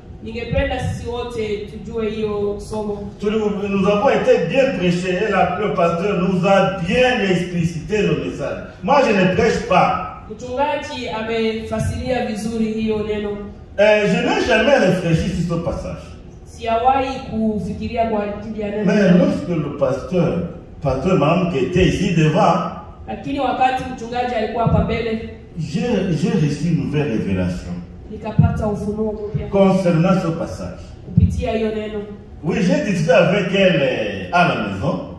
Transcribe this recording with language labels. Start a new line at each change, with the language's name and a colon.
Swahili: Ningependa sisi wote tujue hiyo somo.
French: Nous avons été bien prêchés et le pasteur nous a bien explicité le message. Moi, je ne prêche pas.
Swahili: Mchungaji amefasiria vizuri hiyo neno.
French: Je n'ai jamais réfléchi sur ce passage.
Swahili: Sijawahi kufikiria kwa ajili ya neno.
French: Mais lorsque le pasteur Mam qui était ici devant,
Swahili: Lakini wakati mchungaji alikuwa hapa mbele,
French: j'ai reçu une nouvelle révélation
Swahili: nikapata ufunuo mpya
French: concernant ce passage.
Swahili: kupitia hiyo neno.
French: Oui, j'ai discuté avec elle à la maison.